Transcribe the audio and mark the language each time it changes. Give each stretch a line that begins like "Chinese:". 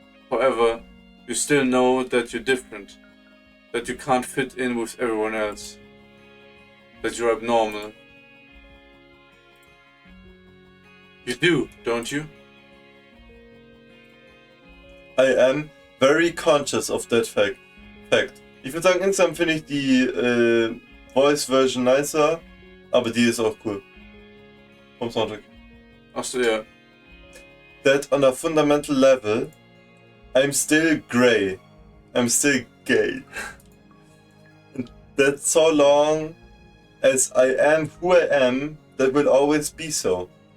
English: However, you still know that you're different, that you can't fit in with everyone else, that you're abnormal. You do, don't you? I am very conscious of that fact.
German: Ich würde sagen, insgesamt finde ich die Voice-Version nicer, aber die ist auch cool. Vom Soundtrack. Achso, ja.
English: That on a fundamental level, I'm still grey. I'm still gay. And that so long as I am who I am, that will always be so.